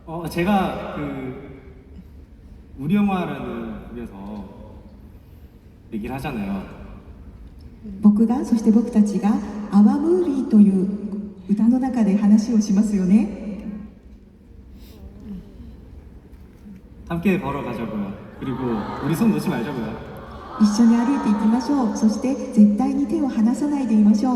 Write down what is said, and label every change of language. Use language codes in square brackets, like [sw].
[ko] 제가 우리 영화라는 곡에서 얘기를 하잖아요. [ja] 僕が、そして僕たちが「アワムービー」という歌の中で話をしますよね。 [ko] 함께 걸어가자고요. 그리고 우리 손 놓지 말자고요. [ja] 一緒に歩いていきましょう。そして絶対に手を離さないでいましょう。